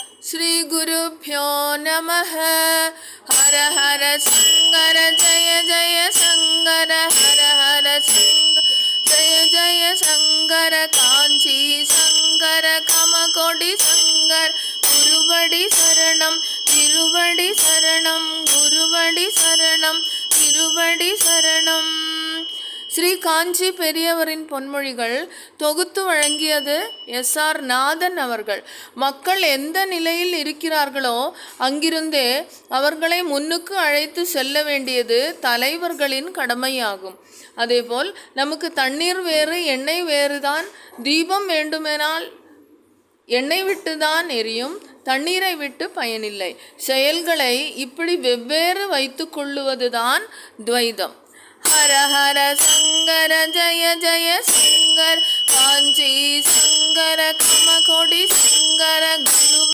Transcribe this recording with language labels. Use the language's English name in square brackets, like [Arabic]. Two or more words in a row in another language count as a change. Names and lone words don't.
[Sanskrit] श्री गुरुभ्यो नमः। हर हर शंकर जय जय शंकर, हर हर शंकर जय जय शंकर। कांची शंकर कमकोटि शंकर, [Tamil] குருவடி சரணம் திருவடி சரணம், குருவடி சரணம் திருவடி சரணம்। ஸ்ரீ காஞ்சி பெரியவரின் பொன்மொழிகள் தொகுத்து வழங்கியது எஸ்.ஆர். நாதன் அவர்கள். மக்கள் எந்த நிலையில் இருக்கிறார்களோ அங்கிருந்தே அவர்களை முன்னுக்கு அழைத்து செல்ல வேண்டியது தலைவர்களின் கடமையாகும். அதேபோல் நமக்கு தண்ணீர் வேறு எண்ணெய் வேறுதான். தீபம் வேண்டுமெனால் எண்ணெய் விட்டுதான் எரியும், தண்ணீரை விட்டு பயனில்லை. செயல்களை இப்படி வெவ்வேறு வைத்து கொள்ளுவதுதான் துவைதம். [Sanskrit] हर हर शंकर जय जय शंकर, कांची शंकर कमकोटि शंकर, गुरु